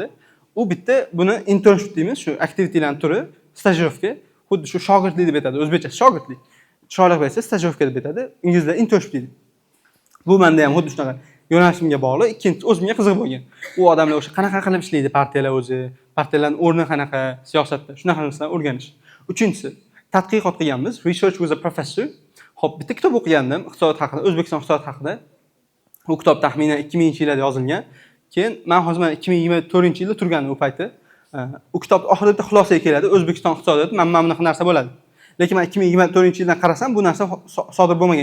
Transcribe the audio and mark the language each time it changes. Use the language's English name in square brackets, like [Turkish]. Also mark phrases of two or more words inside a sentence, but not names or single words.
[Uzbek] U bitta buni internship deymiz, shu aktivitetilarning turi, stajировка, xuddi shu shogirdlik deb aytadi, o'zbekcha shogirdlik. Chiroyli bo'lsa stajировка deb aytadi, inglizlar internship deydi. Bu menda ham xuddi shunaqa yo'nalishimga bog'liq. Ikkinchi o'zimga qiziq bo'lgan. U odamlar o'sha qanaqa qilib ishlaydi, partiyalar o'zi, partiyalarning o'rni qanaqa siyosatda, shunaqa narsalarni o'rganish. Uchinchisi, tadqiqot qilganmiz, [English] research with a professor. [Uzbek] Xo'p, bitta kitob o'qigandim, iqtisodiyot haqida, O'zbekiston iqtisodiyoti haqida. Bu kitob taxminan 2000-yillarda yozilgan. Keyin men hozir 2024-yilda turganim u payti. U kitob oxirida bitta xulosaga keladi, O'zbekiston iqtisodiyoti mana bunaqa narsa bo'ladi. Lekin men 2024-yildan qarasam, bu narsa sodir bo'lmagan.